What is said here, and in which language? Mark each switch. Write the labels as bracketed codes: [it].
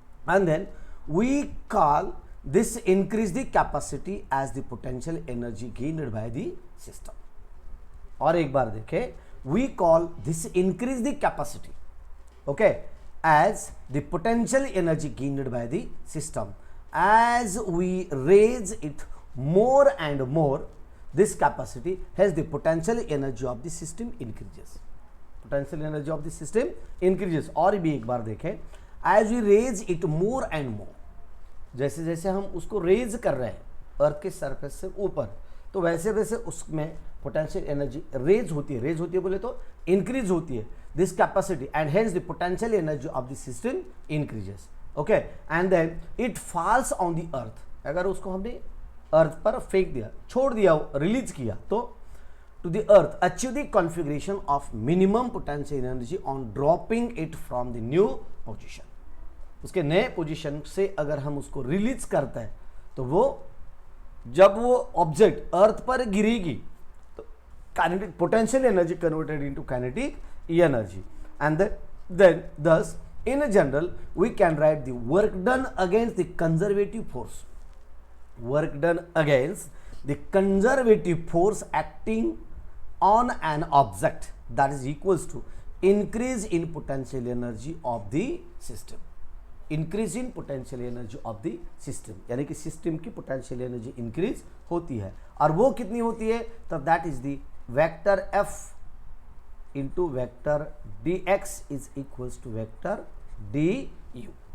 [en] And then we call this increase the capacity as the potential energy gained by the system. [hi] और एक बार देखें, [en] We call this increase the capacity, okay, as the potential energy gained by the system. As we raise it more and more, this capacity has the potential energy of the system increases, potential energy of the system increases। [hi] और भी एक बार देखें, [en] as we raise it more and more, [hi] जैसे जैसे हम उसको raise कर रहे हैं अर्थ के सरफेस से ऊपर, तो वैसे वैसे उसमें पोटेंशियल एनर्जी रेज होती है बोले तो इंक्रीज होती है, [en] This capacity and hence the potential energy of the system increases. Okay, and then it falls on the earth, [hi] अगर उसको हमने अर्थ पर फेंक दिया, छोड़ दिया, रिलीज किया, तो [en] To the earth achieve the configuration of minimum potential energy on dropping it from the new position. [hi] उसके नए पोजीशन से अगर हम उसको रिलीज करते हैं तो वो जब वो ऑब्जेक्ट अर्थ पर गिरेगी तो [en] Kinetic potential energy converted into kinetic energy. And then thus in general we can write the work done against the conservative force, work done against the conservative force acting on an object, that is equals to increase in potential energy of the system, increase in potential energy of the system, [hi] यानी कि system की potential energy increase होती है, और वो कितनी होती है, तो [en] that is the vector f into vector dx is equals to vector du,